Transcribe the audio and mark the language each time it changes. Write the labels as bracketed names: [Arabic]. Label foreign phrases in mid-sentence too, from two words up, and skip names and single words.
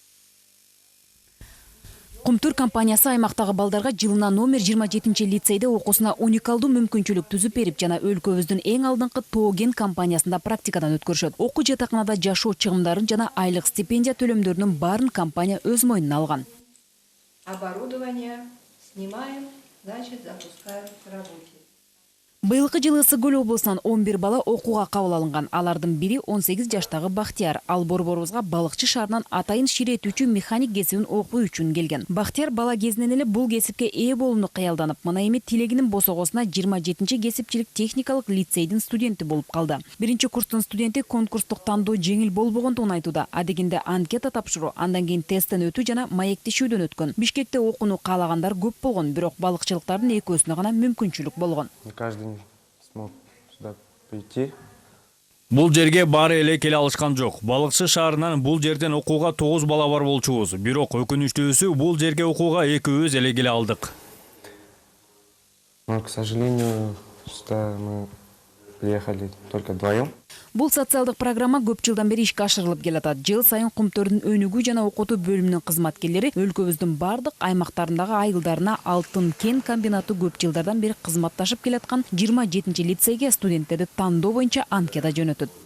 [Kyrgyz] Кумтөр компаниясы аймактагы балдарга жылына номер 27-лицейде окуусуна уникалдуу мүмкүнчүлүк түзүп берип, жана өлкөбүздүн эң алдыңкы Тоо кен компаниясында практикадан өткөрүшөт. Окуу жатаканада жашоо чыгымдарын жана айлык стипендия төлөмдөрүнүн баарын компания өз мойнуна алган. [Russian] Оборудование снимаем, значит, запускаем к работе. [Kyrgyz] Быйылкы жылы Ысык Көл облусунан 11 бала окууга кабыл алынган. Алардын бири 18 жаштагы Бахтияр. Ал борборубузга балыкчы шаарынан атайын ширетүүчү механик кесибин окуу үчүн келген. Бахтияр бала кезинен эле бул кесипке ээ болууну кыялданып, мына эми тилегинин босогосуна 27-кесипчилик техникалык лицейдин студенти болуп калды. Биринчи курстун студенти конкурстук тандоо жеңил болбогондугун айтууда. Адегенде анкета тапшыруу, андан кийин тесттен өтүү жана маектешүүдөн өткөн. Бишкекте окууну каалагандар көп болгон, бирок балыкчылыктардын экөөсүнө гана мүмкүнчүлүк болгон. [Russian] Смог сюда прийти. [Kyrgyz] Бул жерге баары эле келе алышкан жок. Балыкчы шаарынан бул жерден окууга 9 бала бар болчубуз. Бирок өкүнүчтүүсү бул жерге окууга экөөбүз эле келе алдык. [Russian] Но, к сожалению, сюда мы приехали только вдвоем. [Kyrgyz] Бул социалдык программа көп жылдан бери ишке ашырылып келатат. Жыл сайын Кумтөрдүн өнүгүү жана окутуу бөлүмүнүн кызматкерлери өлкөбүздүн бардык аймактарындагы айылдарына Алтын кен комбинаты көп жылдардан бери кызматташып келаткан 27-лицейге студенттерди тандоо боюнча анкета жөнөтөт.